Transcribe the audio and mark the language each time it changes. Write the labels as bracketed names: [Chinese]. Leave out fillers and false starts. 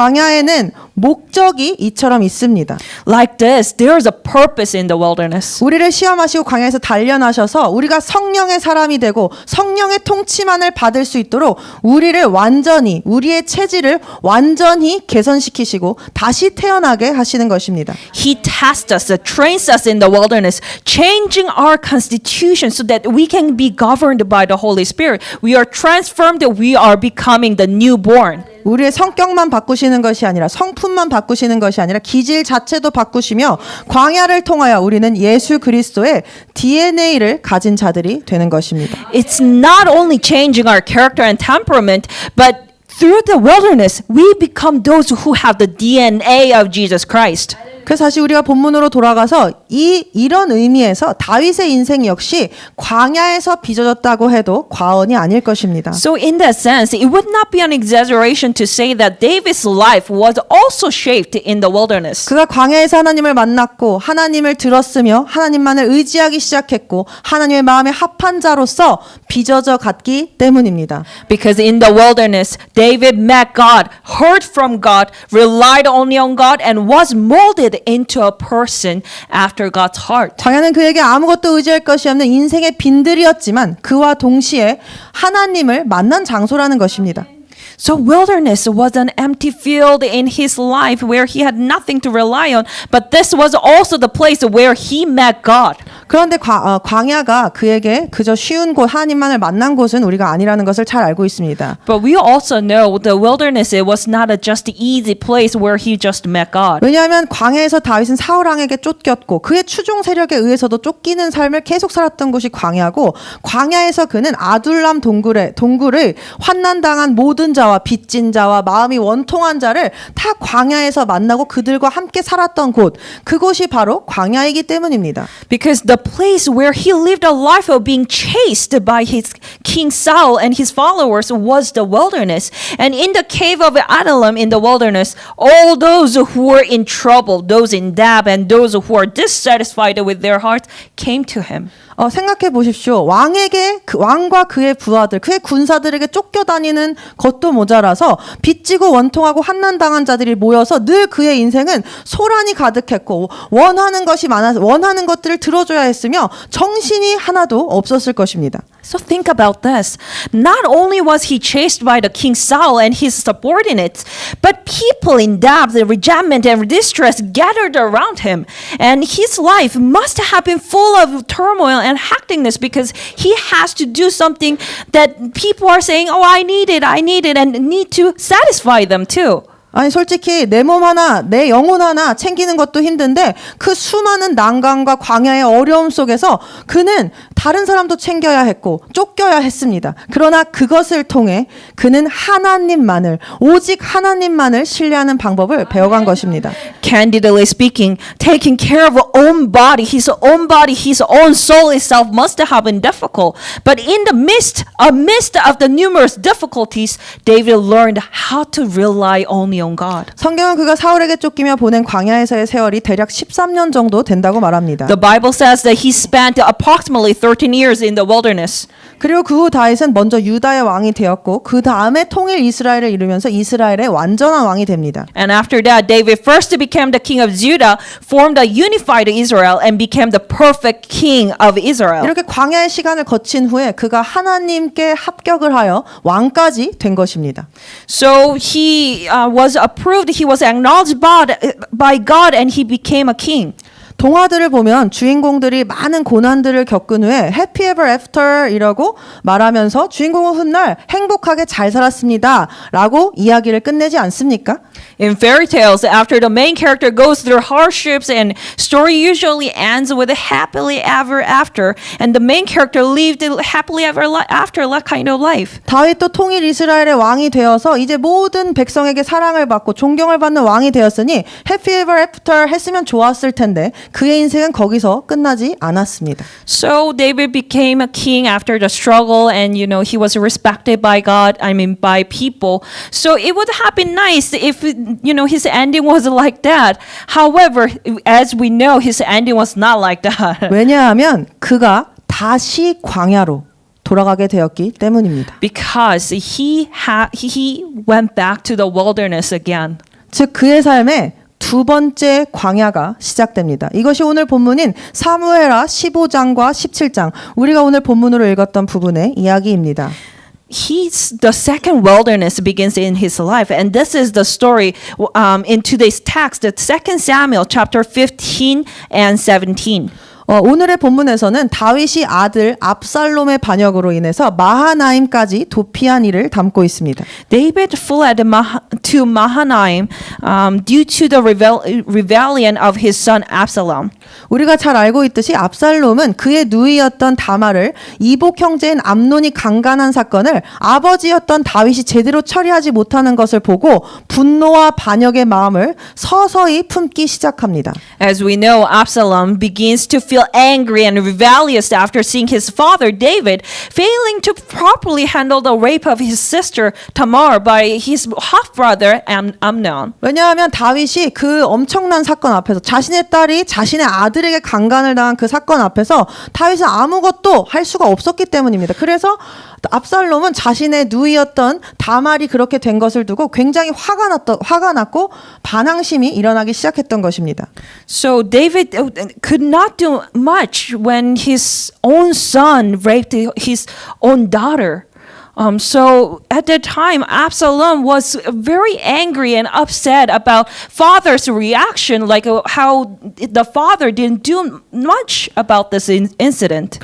[Korean] 광야에는 목적이 이처럼 있습니다. [English] Like this, there is a purpose in the wilderness. [Korean] 우리를 시험하시고 광야에서 단련하셔서 우리가 성령의 사람이 되고 성령의 통치만을 받을 수 있도록 우리를 완전히, 우리의 체질을 완전히 개선시키시고 다시 태어나게 하시는 것입니다. [English] He tests us, trains us in the wilderness, changing our constitution so that we can be governed by the Holy Spirit. We are transformed, we are becoming the newborn. [Korean] 우리의 성격만 바꾸시는 것이 아니라 성품만 바꾸시는 것이 아니라 기질 자체도 바꾸시며 광야를 통하여 우리는 예수 그리스도의 DNA를 가진 자들이 되는 것입니다. [English] It's not only changing our character and temperament, but through the wilderness, we become those who have the DNA of Jesus Christ. [Korean] 그래서 다시 우리가 본문으로 돌아가서 이런 의미에서 다윗의 인생 역시 광야에서 빚어졌다고 해도 과언이 아닐 것입니다. [English] So in that sense, it would not be an exaggeration to say that David's life was also shaped in the wilderness. [Korean] 그가 광야에서 하나님을 만났고 하나님을 들었으며 하나님만을 의지하기 시작했고 하나님의 마음에 합한 자로서 빚어져 갔기 때문입니다. [English] Because in the wilderness, David met God, heard from God, relied only on God, and was molded into a person after God's heart. [Korean] 광야는 그에게 아무것도 의지할 것이 없는 인생의 빈들이었지만 그와 동시에 하나님을 만난 장소라는 것입니다. [English] So wilderness was an empty field in his life where he had nothing to rely on, but this was also the place where he met God. [Korean] 그런데 광야가 그에게 그저 쉬운 곳, 하나님만을 만난 곳은 우리가 아니라는 것을 잘 알고 있습니다. [English] But we also know the wilderness it was not a just easy place where he just met God. [Korean] 왜냐하면 광야에서 다윗은 사울 왕에게 쫓겼고 그의 추종 세력에 의해서도 쫓기는 삶을 계속 살았던 곳이 광야고 광야에서 그는 아둘람 동굴을 환난당한 모든 자와 빚진 자와 마음이 원통한 자를 다 광야에서 만나고 그들과 함께 살았던 곳, 그곳이 바로 광야이기 때문입니다. [English] Because the place where he lived a life of being chased by his King Saul and his followers was the wilderness. And in the cave of Adullam in the wilderness, all those who were in trouble, those in debt, and those who were dissatisfied with their hearts came to him. [Korean] 생각해 보십시오. 왕과 그의 부하들, 그의 군사들에게 쫓겨다니는 것도 모자라서 빚지고 원통하고 환난당한 자들이 모여서 늘 그의 인생은 소란이 가득했고 원하는 것이 많아서 원하는 것들을 들어줘야 했으며 정신이 하나도 없었을 것입니다. [English] So think about this. Not only was he chased by the King Saul and his subordinates, but people in doubt, resentment, and distress gathered around him. And his life must have been full of turmoil and hecticness because he has to do something that people are saying, oh, I need it, and need to satisfy them too. [Korean] 아니 솔직히 내 몸 하나, 내 영혼 하나 챙기는 것도 힘든데 그 수많은 난관과 광야의 어려움 속에서 그는 다른 사람도 챙겨야 했고 쫓겨야 했습니다. 그러나 그것을 통해 그는 하나님만을, 오직 하나님만을 신뢰하는 방법을 배워간 것입니다. [English] Candidly speaking, taking care of his own soul itself must have been difficult. But in the midst of the numerous difficulties, David learned how to rely only on God. [Korean] 성경은 그가 사울에게 쫓기며 보낸 광야에서의 세월이 대략 13년 정도 된다고 말합니다. [English] The Bible says that he spent approximately 13 years in the wilderness. [Korean] 그리고 그 후 다윗은 먼저 유다의 왕이 되었고 그 다음에 통일 이스라엘을 이루면서 이스라엘의 완전한 왕이 됩니다. [English] And after that, David first became the king of Judah, formed a unified Israel, and became the perfect king of Israel. [Korean] 이렇게 광야의 시간을 거친 후에 그가 하나님께 합격을 하여 왕까지 된 것입니다. [English] So he was approved, he was acknowledged by God, and he became a king. [Korean] 동화들을 보면 주인공들이 많은 고난들을 겪은 후에 [English] happy ever after [Korean] 이라고 말하면서 주인공은 훗날 행복하게 잘 살았습니다 라고 이야기를 끝내지 않습니까? [English] In fairy tales, after the main character goes through hardships, and story usually ends with a happily ever after, and the main character lived a happily ever after kind of life. [Korean] 다윗도 통일 이스라엘의 왕이 되어서 이제 모든 백성에게 사랑을 받고 존경을 받는 왕이 되었으니 [English] happy ever after [Korean] 했으면 좋았을 텐데 그의 인생은 거기서 끝나지 않았습니다. [English] So David became a king after the struggle, and he was respected by God, by people. So it would have been nice if his ending was like that. However, as we know, his ending was not like that. [Korean] 왜냐하면 그가 다시 광야로 돌아가게 되었기 때문입니다. [English] Because he went back to the wilderness again. [Korean] 즉 그의 삶에 두 번째 광야가 시작됩니다. 이것이 오늘 본문인 사무엘하 15장과 17장, 우리가 오늘 본문으로 읽었던 부분의 이야기입니다. [English] The second wilderness begins in his life, and this is the story in today's text, the 2 Samuel chapter 15 and 17. [Korean] 오늘의 본문에서는 다윗이 아들 압살롬의 반역으로 인해서 마하나임까지 도피한 일을 담고 있습니다. [English] David fled to Mahanaim due to the rebellion of his son Absalom. [Korean] 우리가 잘 알고 있듯이 압살롬은 그의 누이였던 다말을 이복 형제인 암논이 강간한 사건을 아버지였던 다윗이 제대로 처리하지 못하는 것을 보고 분노와 반역의 마음을 서서히 품기 시작합니다. [English] As we know, Absalom begins to feel angry and rebellious after seeing his father David failing to properly handle the rape of his sister Tamar by his half-brother Amnon. [Korean] 왜냐하면 다윗이 그 엄청난 사건 앞에서 자신의 딸이 자신의 아들에게 강간을 당한 그 사건 앞에서 다윗은 아무것도 할 수가 없었기 때문입니다. 그래서 압살롬은 자신의 누이였던 다말이 그렇게 된 것을 두고 굉장히 화가 났고 반항심이 일어나기 시작했던 것입니다. [English] So David could not do much when his own son raped his own daughter. So at that time, Absalom was very angry and upset about father's reaction, like how the father didn't do much about this incident.